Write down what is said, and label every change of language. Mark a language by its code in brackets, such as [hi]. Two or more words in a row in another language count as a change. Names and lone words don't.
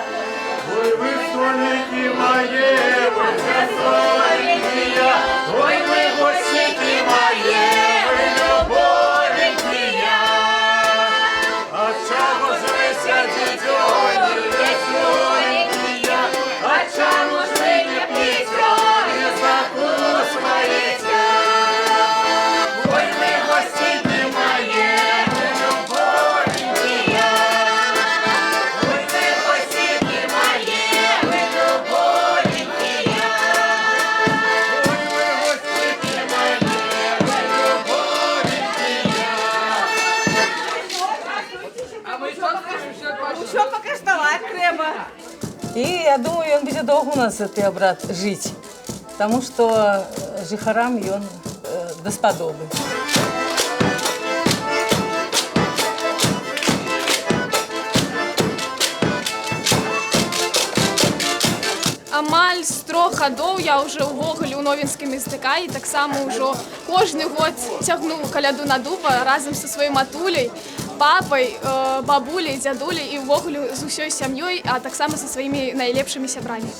[be] Ой, вы сонікі мае, вы сонікі, ой, вы госцікі мае, вы любовенькія. А чаго ж ви сядзіце, ой, не соненькія, а чаго ж ви не піце, і закусваєте. Ой, ви госцікі мае, ви любовенькія. Ой, ви госцікі мае, ви любовенькія. Ой, ви госцікі мае, ви любовенькія. [uk] Що покаштувати треба? [be] І я думаю, ён будзе доўга у нас гэты абрад жыць, таму што жыхарам ён даспадобы. Амаль з 3 гадоў я ўжо ўвогуле ў Новінскім СДК і таксама ўжо кожны год цягну каляду на дуба разам са сваёй матуляй, папай, бабуляй, дзядуляй і ўвогуле з усёй сям'ёй, а таксама са сваімі найлепшымі сябрамі.